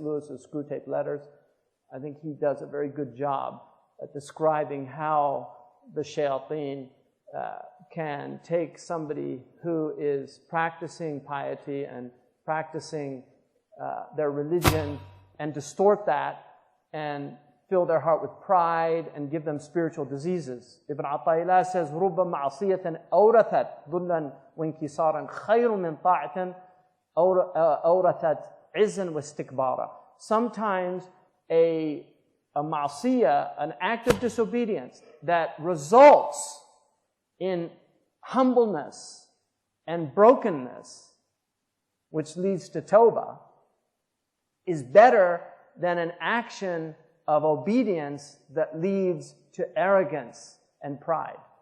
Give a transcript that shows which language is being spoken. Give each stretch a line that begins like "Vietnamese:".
English: Lewis's Screwtape Letters, I think he does a very good job at describing how the shayateen can take somebody who is practicing piety and practicing their religion and distort that and fill their heart with pride and give them spiritual diseases.
Arabic: Ibn Ata'illah says, رُبَّ مَعْصِيَةً أَوْرَثَتْ ذُلًّا وَانْكِسَارًا خَيْرٌ مِنْ طَاعَةٍ أَوْرَثَتْ عِزًّا وَاسْتِكْبَارًا.
English: Sometimes a ma'asiyah, an act of disobedience that results in humbleness and brokenness, which leads to tawbah, is better than an action of obedience that leads to arrogance and pride.